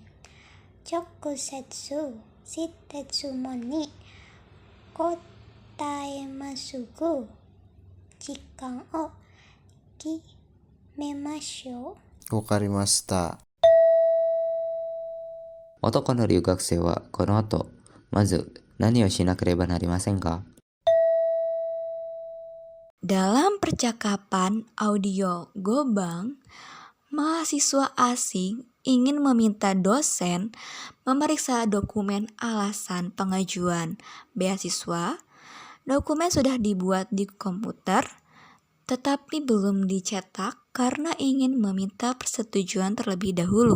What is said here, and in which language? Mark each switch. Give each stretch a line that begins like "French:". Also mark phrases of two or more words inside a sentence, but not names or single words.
Japanese: 直接質問に答えますぐ、時間を決めましょう。わかりました。男の留学生はこの後、まず何をしなければなりませんか？
Indonesian: Dalam percakapan audio Gobang, mahasiswa asing ingin meminta dosen memeriksa dokumen alasan pengajuan beasiswa. Dokumen sudah dibuat di komputer, tetapi belum dicetak karena ingin meminta persetujuan terlebih dahulu.